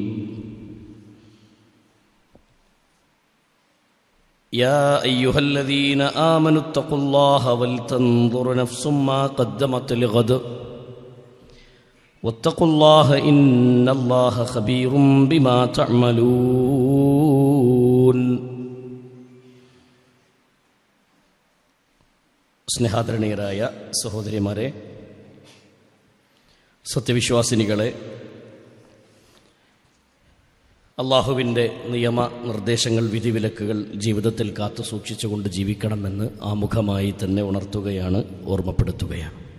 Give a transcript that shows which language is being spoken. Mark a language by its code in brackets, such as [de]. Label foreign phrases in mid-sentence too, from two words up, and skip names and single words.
[ar] يا أيها الذين آمنوا اتقوا الله ولتنظر نفس ما قدمت لغد واتقوا الله إن الله خبير بما تعملون. [ml] സ്നേഹാദരണീയരായ സഹോദരിമാരെ, സത്യവിശ്വാസിനികളെ, അള്ളാഹുവിൻ്റെ നിയമ നിർദ്ദേശങ്ങൾ, വിധിവിലക്കുകൾ ജീവിതത്തിൽ കാത്തു സൂക്ഷിച്ചുകൊണ്ട് ജീവിക്കണമെന്ന് ആമുഖമായി തന്നെ ഉണർത്തുകയാണ്, ഓർമ്മപ്പെടുത്തുകയാണ്.